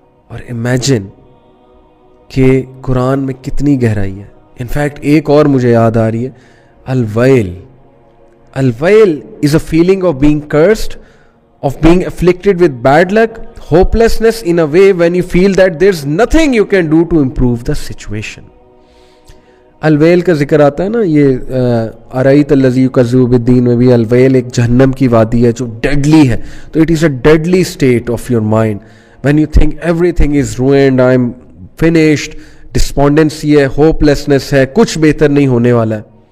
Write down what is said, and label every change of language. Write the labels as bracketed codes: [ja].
[ur] اور imagine کہ قرآن میں کتنی گہرائی ہے. انفیکٹ ایک اور مجھے یاد آ رہی ہے, الویل. [en] الویل is a feeling of being cursed, of being afflicted with bad luck, hopelessness in a way when you feel that there's nothing you can do to improve the situation. [ur] الویل کا ذکر آتا ہے نا, یہ [ar] ارایت الذی یکذب بالدین [ur] میں بھی الویل ایک جہنم کی وادی ہے جو ڈیڈلی ہے. [en] تو it is a deadly state of your mind when you think everything is ruined, I am finished, [ur] ڈسپونڈنسی ہے, ہوپلیسنس ہے, کچھ بہتر نہیں ہونے والا ہے.